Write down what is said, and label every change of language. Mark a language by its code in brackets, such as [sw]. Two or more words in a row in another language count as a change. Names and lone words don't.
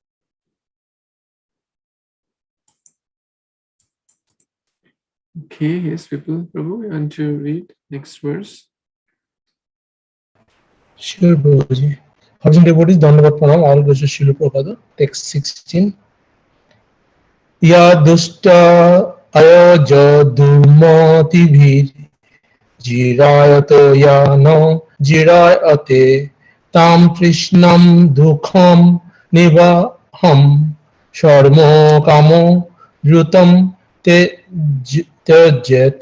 [en] Okay, yes, people, Prabhu, you want to read next verse? Sure, Prabhuji. Thousand devotees, Dandavat Pranam, all goes to Srila Prabhupada. Text 16. [sa] Ya dusta ayajadumati bhir jirayato ya no jirayate tam krishnam dukham nivaham sharmo kamo dhrutam te jet.